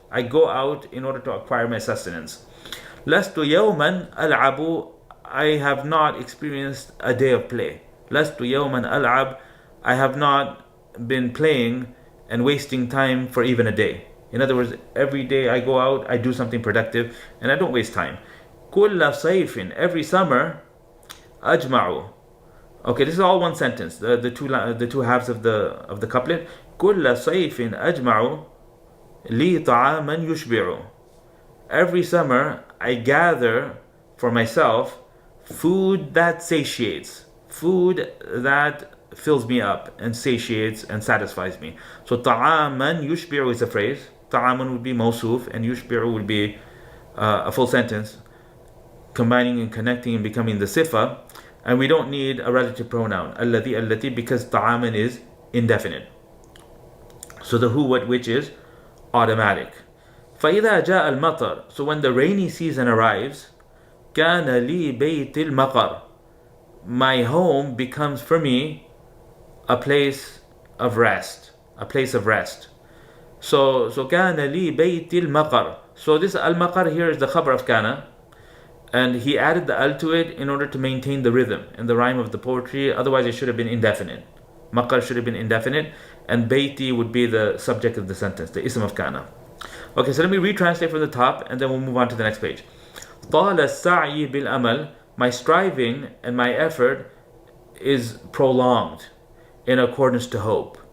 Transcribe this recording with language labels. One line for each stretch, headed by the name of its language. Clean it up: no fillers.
English: I go out in order to acquire my sustenance.
Arabic: لست يوما ألعب,
English: I have not experienced a day of play.
Arabic: لست يوما ألعب,
English: I have not been playing and wasting time for even a day. In other words, every day I go out, I do something productive, and I don't waste time.
Arabic: كل صيف,
English: every summer,
Arabic: أجمع.
English: Okay, this is all one sentence. The two halves of the couplet.
Arabic: كل صيف أجمع لي طعاما يشبع.
English: Every summer I gather for myself food that satiates, food that fills me up and satiates and satisfies me. So
Arabic: طعاما يشبع
English: is a phrase. طعاما would be موصوف, and يشبع would be a full sentence, combining and connecting and becoming the sifa. And we don't need a relative pronoun, الذي التي, because طعاما is indefinite. So the who, what, which is automatic.
Arabic: فإذا جاء المطر,
English: so when the rainy season arrives,
Arabic: كان لي بيت المقر,
English: my home becomes for me a place of rest, a place of rest.
Arabic: So كان لي بيت المقر.
English: So this al-maqar here is the khabar of kana, and he added the al to it in order to maintain the rhythm and the rhyme of the poetry. Otherwise it should have been indefinite. Maqar should have been indefinite, and bayti would be the subject of the sentence, the ism of kana. Okay, so let me retranslate from the top, and then we'll move on to the next page.
Arabic: طال السعي بالأمل,
English: my striving and my effort is prolonged in accordance to hope.